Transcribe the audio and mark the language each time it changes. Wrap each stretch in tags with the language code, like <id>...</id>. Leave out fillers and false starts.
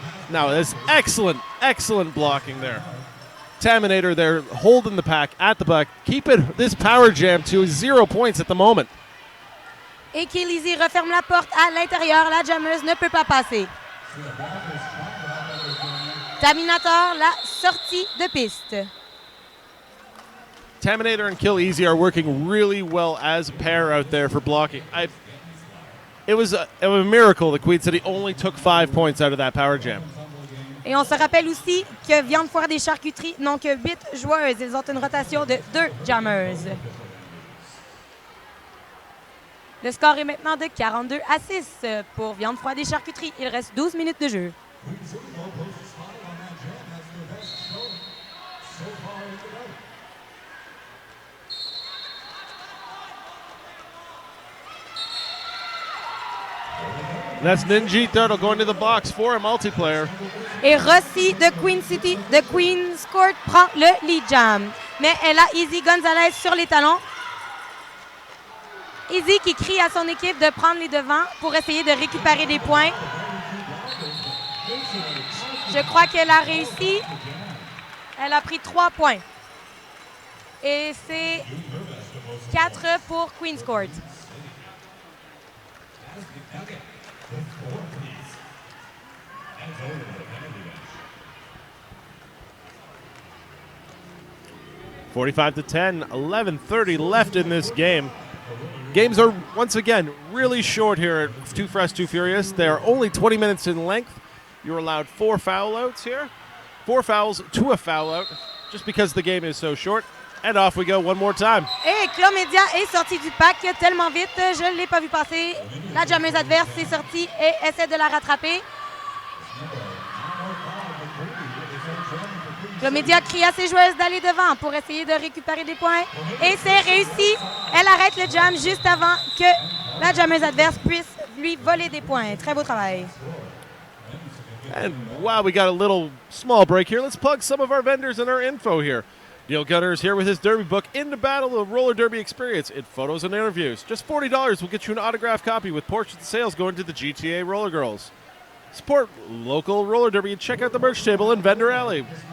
<en>Now, there's excellent blocking there. Taminator there holding the pack at the back. Keep this power jam to 0 points at the moment.</en> <fr>Et Kelly referme la porte à l'intérieur. La jammeuse ne peut pas passer. Taminator, la sortie de piste.</fr> <en>Taminator and Kill Easy are working really well as a pair out there for blocking. It was a miracle that Queen City only took 5 points out of that power jam.</en> <fr>Et on se rappelle aussi que Viande Froide et Charcuterie n'ont que 8 joueuses. Ils ont une rotation de 2 jammers. Le score est maintenant de 42-6 pour Viande Froide et Charcuterie. Il reste 12 minutes de jeu.</fr> <en>That's Ninja Turtle going to the box for a multiplayer.</en> <fr>Et Rossi de Queen City, de Queen's Court prend le lead jam. Mais elle a Izzy Gonzalez sur les talons. Izzy qui crie à son équipe de prendre les devants pour essayer de récupérer des points. Je crois qu'elle a réussi. Elle a pris 3 points. Et c'est 4 pour Queen's Court.</fr> <en>(45-10), 11:30 left in this game. Games are once again really short here at Too Fresh, Too Furious. They are only 20 minutes in length. You're allowed 4 foul outs here. 4 fouls to a foul out, just because the game is so short. And off we go one more time.</en> <fr>Et Clomédia est sortie du pack tellement vite, je ne l'ai pas vu passer. La jammeuse adverse est sortie et essaie de la rattraper. Clomédia crie à ses joueuses d'aller devant pour essayer de récupérer des points. Et c'est réussi. Elle arrête le jam juste avant que la jammeuse adverse puisse lui voler des points. Très beau travail.</fr> <en>And wow, we got a little small break here. Let's plug some of our vendors and our info here. Neil Gunner is here with his Derby book, In the Battle, the Roller Derby Experience, in photos and interviews. Just $40 will get you an autographed copy with portraits and sales going to the GTA RollerGirls. Support local roller derby and check out the merch table in Vendor Alley.</en>